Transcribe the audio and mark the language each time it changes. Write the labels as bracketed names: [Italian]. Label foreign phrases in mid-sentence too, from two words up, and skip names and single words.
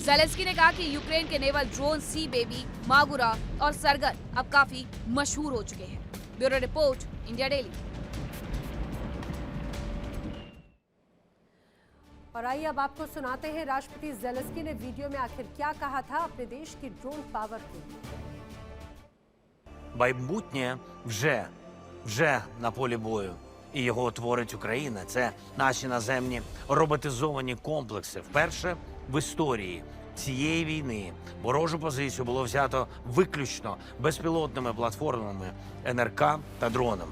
[Hindi] ज़ेलेंस्की ने कहा कि यूक्रेन के [English] naval drone [Hindi] सी बेबी, मागुरा और सरगर अब काफी मशहूर हो चुके हैं। [English] bureau report, [Hindi] इंडिया डेली। और आइए अब आपको सुनाते हैं राष्ट्रपति ज़ेलेंस्की ने वीडियो में आखिर क्या कहा था अपने देश की [English] drone power [Hindi] के लिए। [Ukrainian] Майбутнє вже на полі бою. І його творить Україна. Це наші наземні роботизовані комплекси. Вперше в історії цієї війни ворожу позицію було взято виключно безпілотними платформами НРК та дронами.